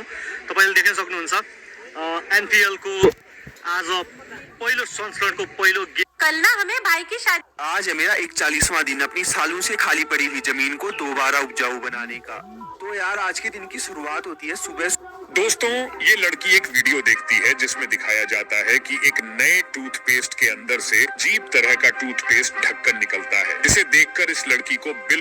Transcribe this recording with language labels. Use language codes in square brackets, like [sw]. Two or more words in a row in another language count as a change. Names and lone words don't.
[ne] तपाईले देख्न सक्नुहुन्छ एनपीएल को आज पहिलो संस्करणको पहिलो गेम। [hi] कल ना हमें भाई की शादी। आज है मेरा 41वां दिन अपनी सालों से खाली पड़ी हुई जमीन को दोबारा उपजाऊ बनाने का। तो यार आज के दिन की शुरुआत होती है सुबह। दोस्तों, ये लड़की एक वीडियो देखती है जिसमें दिखाया जाता है कि एक नए टूथपेस्ट के अंदर से अजीब तरह का टूथपेस्ट ढक्कन निकलता है, जिसे देखकर इस लड़की को